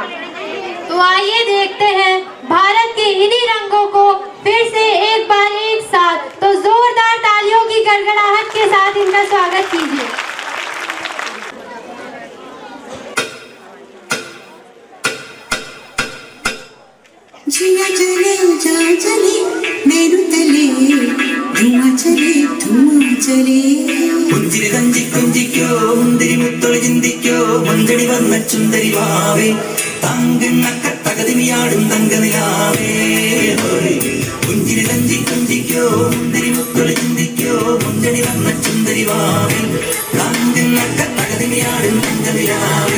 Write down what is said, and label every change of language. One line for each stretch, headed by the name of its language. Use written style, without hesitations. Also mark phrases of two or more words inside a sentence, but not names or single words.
Hindi: तो आइए देखते हैं भारत के इन्हीं रंगों को फिर से एक बार एक साथ, तो जोरदार तालियों की गड़गड़ाहट के साथ इनका स्वागत कीजिए। जिया चले जा चले मेरू तले, धुआं चले धुआं चले।
Malayalam: പുഞ്ചിരി തഞ്ചി കൊഞ്ചിക്കോ മുന്തിരി മുത്തൊളി ചിന്തിക്കോ, മഞ്ചടി വന്ന ചുന്ദരി വാവേ താങ്കുന്നക്ക തകതിമിയാടും തങ്കനിലാവേ। പുഞ്ചിരി തഞ്ചി കൊഞ്ചിക്കോ മുന്തിരി മുത്തൊളി ചിന്തിക്കോ, മഞ്ചടി വന്ന ചുന്ദരി വാവേ താങ്കുന്നക്ക തകതിമിയാടും തങ്കനിലാവേ।